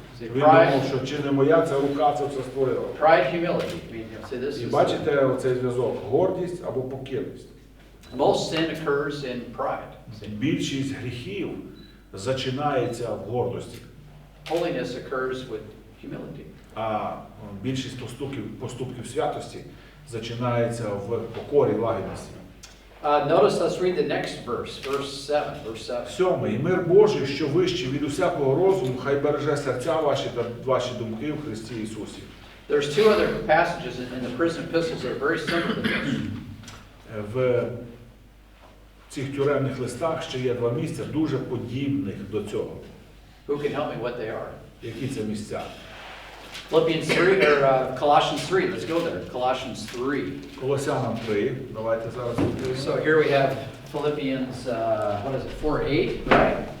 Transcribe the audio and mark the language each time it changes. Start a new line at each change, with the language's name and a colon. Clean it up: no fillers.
Ukrainian: Він думав, що чи не моя ця рука це все створила.
English: Pride, humility.
Ukrainian: І бачите оцей зв'язок, гордість або покірність.
English: Most sin occurs in pride.
Ukrainian: Більшість гріхів зачинається в гордості.
English: holiness occurs with humility.
Ukrainian: А більшість поступків святості зачинається в покорі, лагідності.
English: Notice, let's read the next verse 7. 7.
Ukrainian: І мир Божий, що вищий від усякого розуму, хай береже серця ваші та ваші думки в Христі Ісусі.
English: There's two other passages in the prison epistles that are very similar to this.
Ukrainian: В цих тюремних листах ще є два місця, дуже подібних до цього.
English: Who can help me what they are?
Ukrainian: Які це місця?
English: Philippians 3, or Colossians 3, let's go there. Colossians 3.
Ukrainian: Колосянам 3, давайте зараз відкриємо.
English: So here we have Philippians, what is it, 4:8, right?